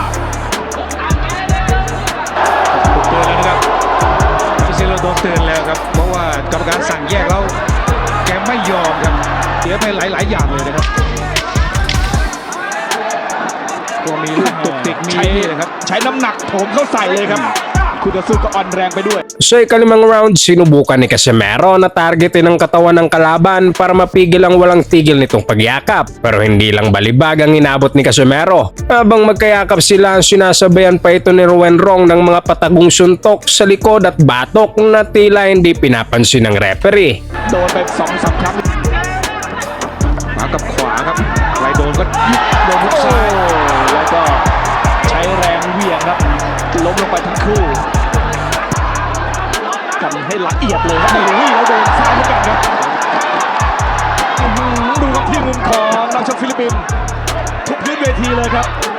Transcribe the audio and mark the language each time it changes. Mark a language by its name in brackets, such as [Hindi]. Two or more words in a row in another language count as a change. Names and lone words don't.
[Thai] ถูกเตือนแล้วนะครับพิเซโลโดนเตือนแล้วครับเพราะว่ากรรมการสั่งแยกแล้วแกไม่ยอมครับเสียไปหลายอย่างเลยนะครับก็มีลูกตุกติกมีนี่นะครับ ใช้น้ำหนักโถมเข้าใส่เลยครับ คุณจะสู้ก็อ่อนแรงไปด้วย [Filipino] Sa ikalimang round, sinubukan ni Casimero na targetin ang katawan ng kalaban para mapigil ang walang tigil nitong pagyakap. Pero hindi lang balibag ang inabot ni Casimero. Habang magkayakap sila, sinasabayan pa ito ni Ruwen Rong ng mga patagong suntok sa likod at batok na tila hindi pinapansin ng referee. [Thai] โดนไป2-3 ครั้ง ขวากับขวาครับใครโดนก็ยุบโดนยุบซ้าย แล้วก็ใช้แรงเหวี่ยงครับล้มลงไปทั้งคู่กันให้ละเอียดเลยครับนี่แล้วโดนซ้ายเหมือนกันครับดูครับที่มุมของนักชกฟิลิปปินส์ทุกพื้นเวทีเลยครับ